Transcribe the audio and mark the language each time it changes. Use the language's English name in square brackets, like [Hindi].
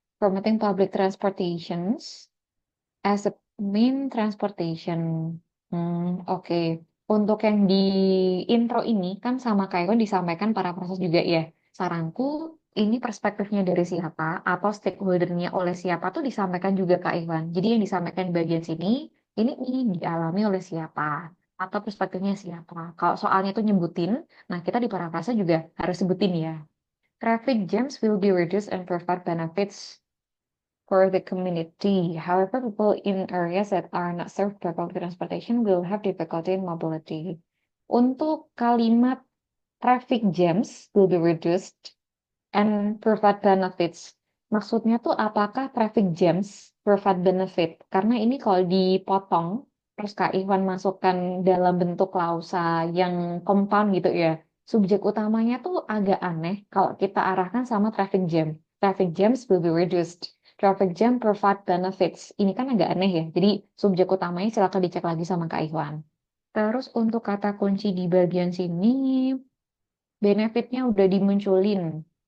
[English] Promoting public transportations as a main transportation. [Indonesian] Oke. Untuk yang di intro ini kan sama kayak yang disampaikan para proses juga ya. Saranku ini perspektifnya dari siapa atau stakeholdernya oleh siapa tuh disampaikan juga Kak Iwan. Jadi yang disampaikan di bagian sini ini dialami oleh siapa atau perspektifnya siapa. Kalau soalnya tuh nyebutin, nah kita di parafrase juga harus sebutin ya. [English] Traffic jams will be reduced and provide benefits for the community. However, people in areas that are not served by public transportation will have difficulty in mobility. [Indonesian] Untuk kalimat [English] traffic jams will be reduced and provide benefits. [Indonesian] Maksudnya tuh apakah [English] traffic jams provide benefit? [Indonesian] Karena ini kalau dipotong, terus Kak Iwan masukkan dalam bentuk klausa yang compound gitu ya. Subjek utamanya tuh agak aneh kalau kita arahkan sama traffic jam. [English] Traffic jams will be reduced. Traffic jam provide benefits. [Indonesian] Ini kan agak aneh ya. Jadi subjek utamanya silakan dicek lagi sama Kak Iwan. Terus untuk kata kunci di bagian sini, benefitnya udah dimunculin.